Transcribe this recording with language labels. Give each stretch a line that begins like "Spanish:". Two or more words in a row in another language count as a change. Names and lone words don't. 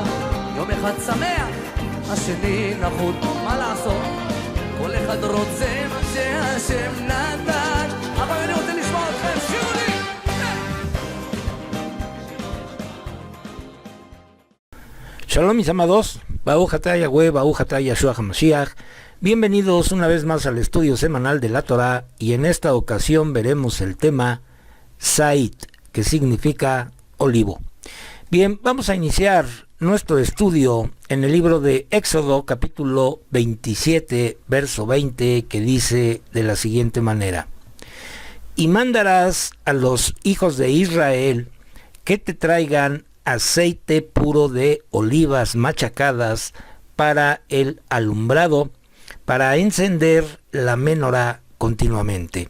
Hebrew: יום אחד שמח, השני נחות, מה לעשות? כל אחד רוצה מה שהשם נתן. אבל אני רוצה לשמוע אתכם, שירו לי!
Spanish: Shalom mis amados,
Hebrew: ברוך אתה יהוה, ברוך אתה ישוע המשיח.
Spanish: Bienvenidos una vez más al estudio semanal de la Torah, y en esta ocasión veremos el tema Zait, que significa olivo. Bien, vamos a iniciar nuestro estudio en el libro de Éxodo capítulo 27, verso 20, que dice de la siguiente manera: y mandarás a los hijos de Israel que te traigan aceite puro de olivas machacadas para el alumbrado, para encender la menorá continuamente.